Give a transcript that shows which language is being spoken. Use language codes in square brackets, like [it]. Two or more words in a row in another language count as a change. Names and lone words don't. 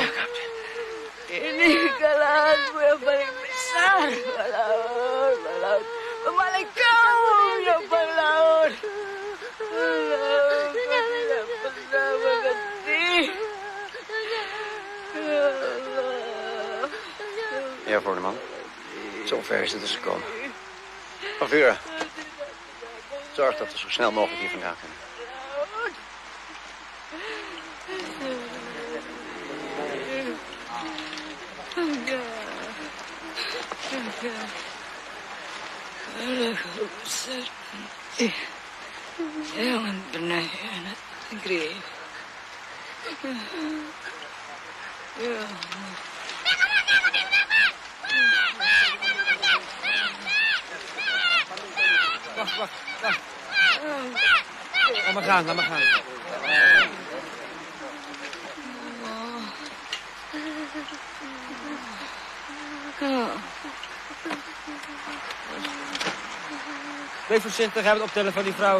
[id] Ini kesalahanmu yang paling besar, Balaur. Balaur, pemaling kau ya, Balaur. Balaur, kau tidak pernah mengerti. Ya Allah. [nl] Ja, Voorneman. Zover is het dus gekomen. Van Vuren, zorg dat we zo snel mogelijk hier vandaan kunnen. [id] Jangan pernah hianat negeri. Ya Allah. [nl] Wacht. Laat maar gaan. Wees voorzichtig, hij het optellen van die vrouw.